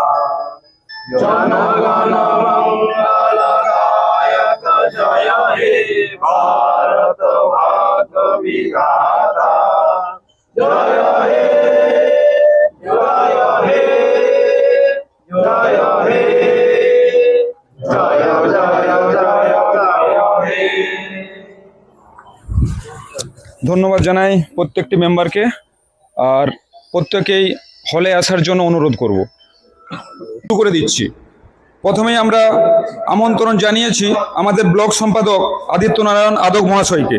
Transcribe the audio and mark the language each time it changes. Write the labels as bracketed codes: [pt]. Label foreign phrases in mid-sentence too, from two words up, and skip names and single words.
[bn] জনগণ মঙ্গল গায়ক জয় হে ভারত ভাগ্য বিধাতা। জয় হে জয় হে জয় হে জয় জয় জয় জয় হে। ধন্যবাদ জানাই প্রত্যেকটি মেম্বারকে, আর প্রত্যেকেই হলে আসার জন্য অনুরোধ করব। শুরু করে দিচ্ছি। প্রথমেই আমরা আমন্ত্রণ জানিয়েছি আমাদের ব্লক সম্পাদক আদিত্য নারায়ণ আদক মহাশয়কে।